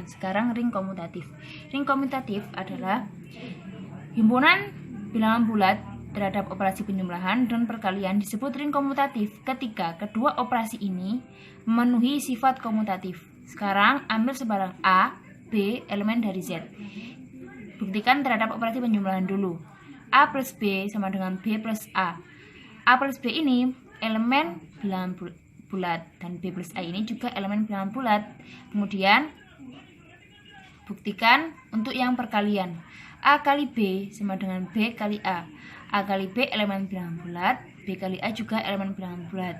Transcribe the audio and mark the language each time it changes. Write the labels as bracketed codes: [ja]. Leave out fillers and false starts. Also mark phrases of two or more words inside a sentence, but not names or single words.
[id] Sekarang ring komutatif. Ring komutatif adalah himpunan bilangan bulat terhadap operasi penjumlahan dan perkalian disebut ring komutatif ketika kedua operasi ini memenuhi sifat komutatif. Sekarang ambil sebarang A, B, elemen dari Z. Buktikan terhadap operasi penjumlahan dulu. A plus B sama dengan B plus A. A plus B ini elemen bilangan bulat dan B plus A ini juga elemen bilangan bulat. Kemudian buktikan untuk yang perkalian. A kali B sama dengan B kali A. A kali B elemen bilangan bulat, B kali A juga elemen bilangan bulat.